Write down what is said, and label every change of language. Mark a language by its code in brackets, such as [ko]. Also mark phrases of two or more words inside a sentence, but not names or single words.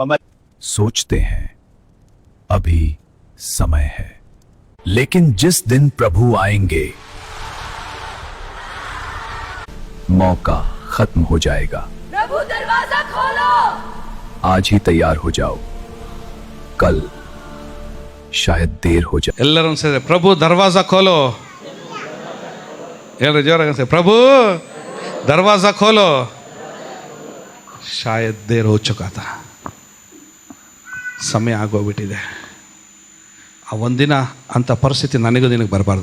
[hi] सोचते हैं अभी समय है, लेकिन जिस दिन प्रभु आएंगे मौका खत्म हो जाएगा. प्रभु दरवाजा खोलो. आज ही तैयार हो जाओ, कल शायद देर हो जाए. [kn] ಎಲ್ಲರೂ ಸೇರಿ [hi] प्रभु दरवाज़ा खोलो. [kn] ಎಲ್ಲರೂ ಜೋರಾಗಿ ಸೇರಿ [hi] प्रभु दरवाज़ा खोलो. शायद देर हो चुका था, [kn] ಸಮಯ ಆಗೋಗ್ಬಿಟ್ಟಿದೆ. ಆ ಒಂದಿನ ಅಂಥ ಪರಿಸ್ಥಿತಿ ನನಗೂ ನಿನಗೆ ಬರಬಾರ್ದು.